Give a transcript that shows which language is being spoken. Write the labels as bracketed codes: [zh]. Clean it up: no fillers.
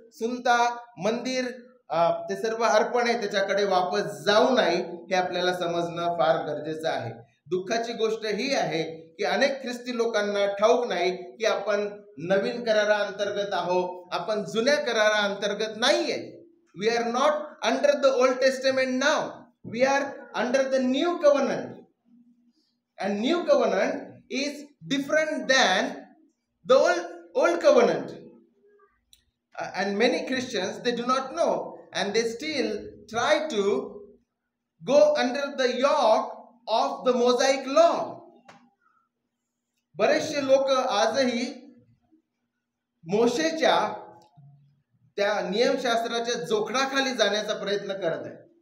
[mr] सुनता मंदिर ते सर्व अर्पण आहे त्याच्याकडे वापस जाऊ नये हे आपल्याला समजणं फार गरजेचं आहे. दुःखाची गोष्ट ही आहे की अनेक ख्रिस्ती लोकांना ठाऊक नाही की आपण नवीन करारा अंतर्गत आहोत, आपण जुन्या करारा अंतर्गत नाहीये. [en] We are not under the old testament now, we are under the new covenant. And new covenant is different than the old covenant, and many Christians they do not know and they still try to go under the yoke of the Mosaic law. [mr] बरेचसे लोक आजही मोशेच्या त्या नियमशास्त्राच्या जोखडाखाली जाण्याचा प्रयत्न करत आहेत.